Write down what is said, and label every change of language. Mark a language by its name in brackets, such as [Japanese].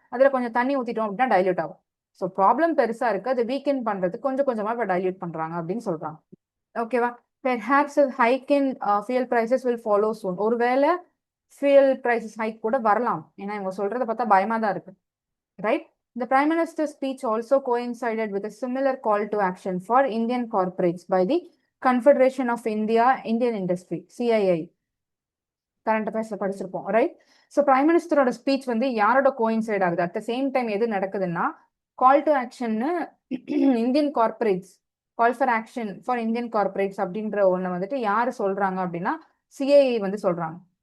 [Tamil] அதுல கொஞ்சம் தண்ணி ஊத்திட்டோம் அப்படின்னா டைல்யூட் ஆகும். ஸோ ப்ராப்ளம் பெருசா இருக்கு, அதை வீக்கெண்ட் பண்றது கொஞ்சம் கொஞ்சமா இப்போ டைல்யூட் பண்றாங்க அப்படின்னு சொல்றாங்க. ஓகேவா? [English] Perhaps hike in fuel prices will follow soon. [Tamil] ஒருவேளை ஃபியூல் பிரைசஸ் ஹைக் கூட வரலாம், ஏன்னா இவங்க சொல்றதை பார்த்தா பயமா தான் இருக்கு, right? [English] The Prime Minister's speech also coincided with a similar call to action for Indian corporates by the Confederation of Indian Industry, CII. [Tamil] Current அஃபேர்ஸ்ல படிச்சிருப்போம், ரைட்? ஸோ பிரைம் மினிஸ்டரோட ஸ்பீச் வந்து யாரோட கோயின்சைட் ஆகுது? [English] at the same time [Tamil] எது நடக்குதுன்னா, call to ஆக்ஷன்னு Indian corporates, [English] call for action for Indian corporates [Tamil] அப்படின்ற ஒன்று வந்துட்டு யாரு சொல்றாங்க அப்படின்னா சிஐஐ வந்து சொல்றாங்க.